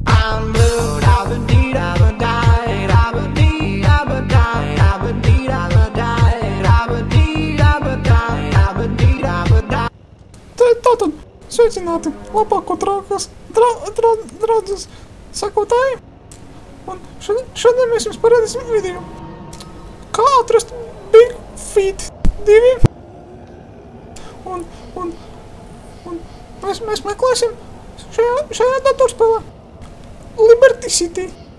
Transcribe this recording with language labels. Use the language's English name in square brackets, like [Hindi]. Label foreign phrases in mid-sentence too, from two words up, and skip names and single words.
[English] I'm blue, da-ba-dee, da-ba-die, da-ba-dee, da-ba-die, da-ba-dee, da-ba-die, da-ba-dee, da-ba-die, da-ba-dee, da-ba-die. [Latvian] Tātad, sveicināti labāko draudzes sakotāji. Un šodien mēs jums parādīsim video, kā atrast Big Feet 2. Un mēs meklēsim šajā datorspēlē Liberty City.